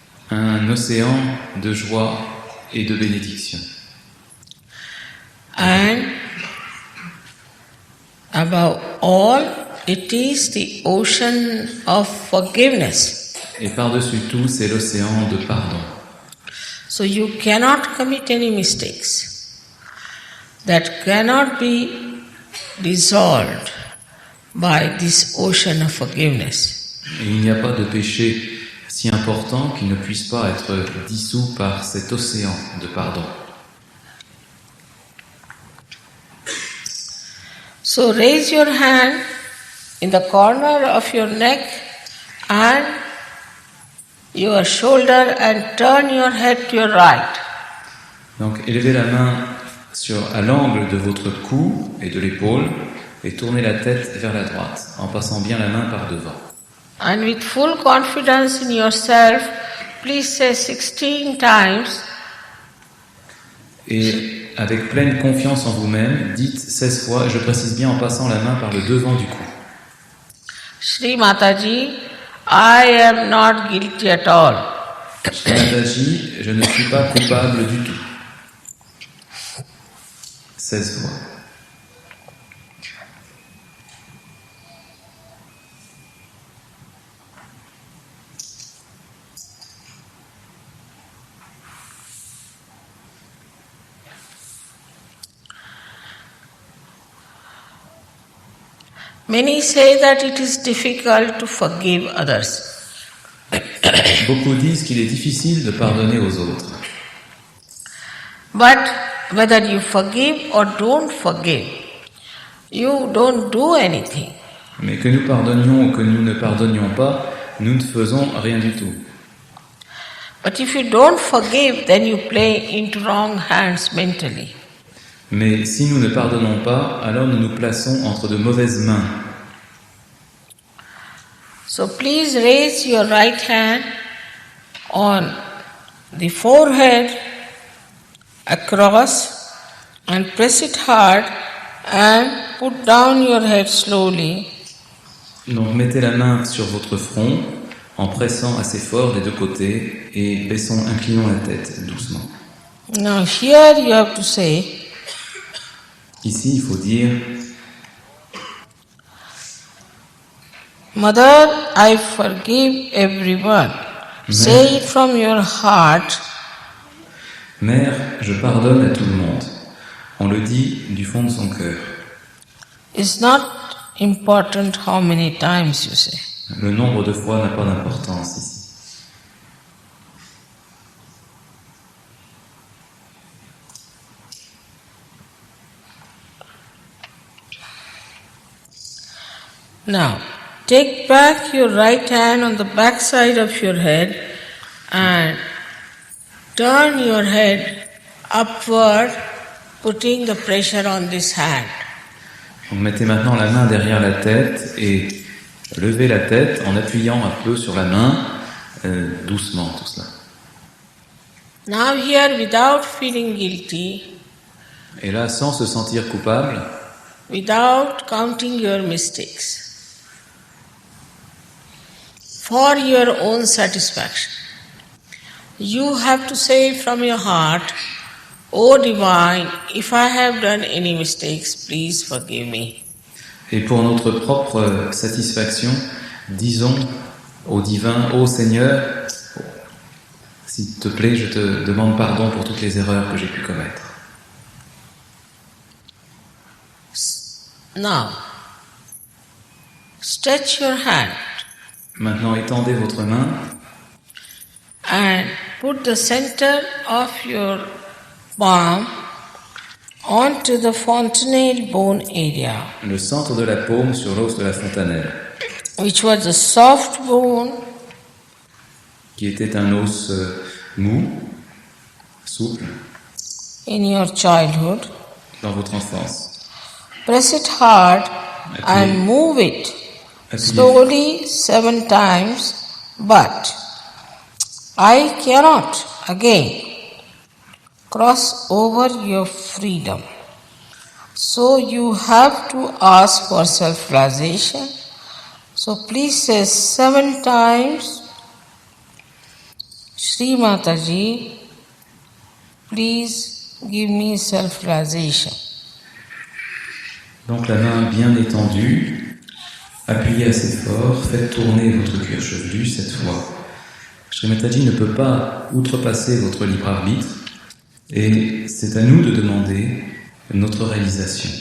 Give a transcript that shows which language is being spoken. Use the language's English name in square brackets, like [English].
[French] Un océan de joie et de bénédiction. [English] And above all, it is the ocean of forgiveness. [French] Et par-dessus tout, c'est l'océan de pardon. [English] So you cannot commit any mistakes that cannot be dissolved by this ocean of forgiveness. [French] Et il n'y a pas de péché si important qu'il ne puisse pas être dissous par cet océan de pardon. [English] So raise your hand in the corner of your neck and your shoulder and turn your head to your right. [French] Donc élevez la main à l'angle de votre cou et de l'épaule et tournez la tête vers la droite en passant bien la main par devant. [English] And with full confidence in yourself, please say 16 times. [French] Et avec pleine confiance en vous-même, dites 16 fois, je précise bien en passant la main par le devant du cou. [English] Shri Mataji, I am not guilty at all. [French] Shri Mataji, je ne suis pas coupable du tout. 16 fois. [English] Many say that it is difficult to forgive others. [French] Beaucoup disent qu'il est difficile de pardonner aux autres. [English] But whether you forgive or don't forgive, you don't do anything. [French] Mais que nous pardonnions ou que nous ne pardonnions pas, nous ne faisons rien du tout. [English] But if you don't forgive, then you play into wrong hands mentally. [French] Mais si nous ne pardonnons pas, alors nous nous plaçons entre de mauvaises mains. [English] So please raise your right hand on the forehead across and press it hard and put down your head slowly. [French] Donc mettez la main sur votre front en pressant assez fort des deux côtés et inclinons la tête doucement. [English] Now here you have to say, [French] ici il faut dire [English] Mother, I forgive everyone. Say it from your heart. [French] Mère, je pardonne à tout le monde. On le dit du fond de son cœur. [English] It's not important how many times you say. [French] Le nombre de fois n'a pas d'importance ici. [English] Now, take back your right hand on the back side of your head and turn your head upward, putting the pressure on this hand. [French] Donc mettez maintenant la main derrière la tête et levez la tête en appuyant un peu sur la main, doucement tout cela. [English] Now here, without feeling guilty, [French] et là, sans se sentir coupable, [English] without counting your mistakes, for your own satisfaction, you have to say from your heart, O Divine, if I have done any mistakes, please forgive me. [French] Et pour notre propre satisfaction, disons au divin, ô Seigneur, s'il te plaît, je te demande pardon pour toutes les erreurs que j'ai pu commettre. [English] Now, stretch your hand. [French] Maintenant, étendez votre main [English] and put the center of your palm onto the fontanelle bone area, [French] le centre de la paume sur l'os de la fontanelle, [English] which was a soft bone, [French] qui était un os mou, souple, [English] in your childhood. [French] dans votre enfance. [English] Press it hard and move it slowly 7 times, but I cannot again cross over your freedom. So you have to ask for self-realization. So please say 7 times, Shri Mataji, please give me self-realization. [French] Donc la main bien étendue, appuyez assez fort, faites tourner votre cuir chevelu 7 fois. Shri Mataji ne peut pas outrepasser votre libre arbitre et c'est à nous de demander notre réalisation.